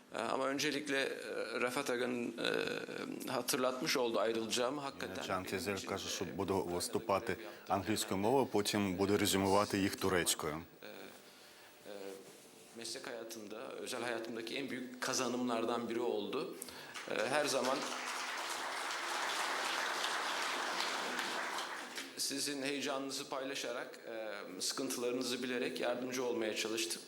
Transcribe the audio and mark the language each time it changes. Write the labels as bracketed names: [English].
[Turkish] Ama öncelikle Rafat Aga'nın hatırlatmış olduğu ayrılacağımı hakikaten. [Ukrainian] Джан Тезель каже, що буду виступати англійською мовою, потім буду резюмувати їх турецькою. [Turkish] Meslek hayatımda, özel hayatımdaki en büyük kazanımlardan biri oldu. Her zaman sizin heyecanınızı paylaşarak, sıkıntılarınızı bilerek yardımcı olmaya çalıştık.